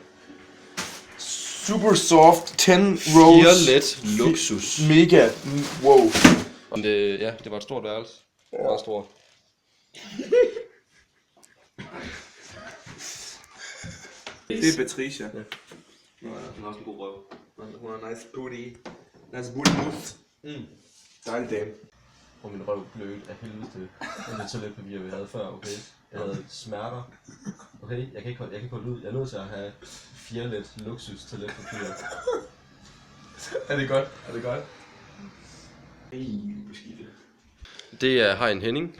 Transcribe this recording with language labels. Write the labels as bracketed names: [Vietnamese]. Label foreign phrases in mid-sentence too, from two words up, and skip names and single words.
[English] Super soft 10 rolls. [Danish] 4 let luksus. Mega. Wow. Men det var et stort værelse. Det var stort. Det er Patricia. Ja. Hun har også en god røv. Hun har [English] nice booty. Nice booty moves. [Danish] Dejlig dame. Og min røv blødt af helvede til det toiletpapir, vi havde før, okay? Jeg havde smerter. Okay, jeg kan ikke holde ud. Jeg er nødt til at have 4 let luksus toiletpapir. Er det godt? Er det godt? Det er Hein Henning.